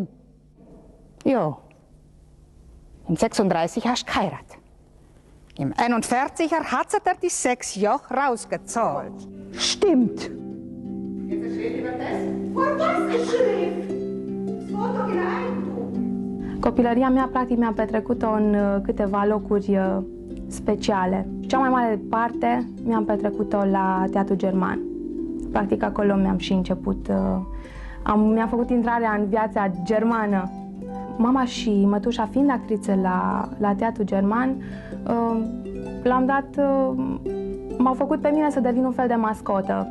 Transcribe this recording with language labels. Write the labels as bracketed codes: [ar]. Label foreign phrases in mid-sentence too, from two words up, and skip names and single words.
[de] Ja. Im 36 hast du geheiratet. Im 41er hat sie dir die 6 Jahre rausgezahlt. Stimmt. Geht's eine Schrift über das? Vor was eine Schrift? Es war doch ihr Eigentum. [ro] Copilăria mea, practic, mi-am petrecut-o în câteva locuri speciale. Cea mai mare parte mi-am petrecut-o la Teatru German. Practic, acolo mi-am și început, mi-am făcut intrarea în viața germană. Mama și mătușa, fiind actrițe la Teatru German, m-au făcut pe mine să devin un fel de mascotă.